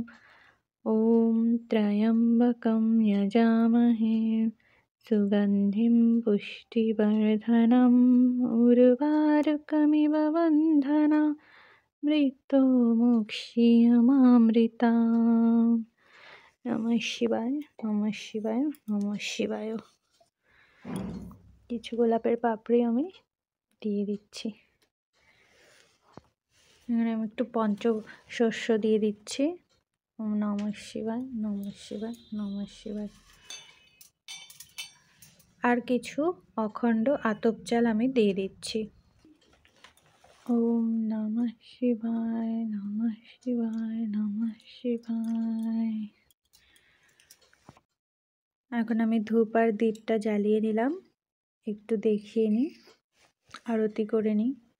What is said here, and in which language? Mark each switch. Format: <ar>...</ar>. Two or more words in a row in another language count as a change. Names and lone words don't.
<sa>ओम त्र्यम्बकम यजामहे सुगन्धिम पुष्टिवर्धनम उर्वारकमिव बन्धनाम मृत्युमुक्षीयमामृताम। नमः शिवाय, नमः शिवाय, नमः शिवाय।</sa> <bn>কিছু গোলাপের পাপড়ি আমি দিয়ে দিচ্ছি। এখানে আমি একটু পঞ্চশস্য দিয়ে দিচ্ছি।</bn> <sa>ओम नमः शिवाय, नमः शिवाय, नमः शिवाय।</sa> <bn>আর কিছু অখণ্ড আতপ চাল আমি দিয়ে দিচ্ছি।</bn> <sa>ओम नमः शिवाय, नमः शिवाय, नमः शिवाय।</sa> <bn>এখন আমি ধূপ আর দীপটা জ্বালিয়ে নিলাম। একটু দেখিয়ে নিই, আরতি করে নিই।</bn>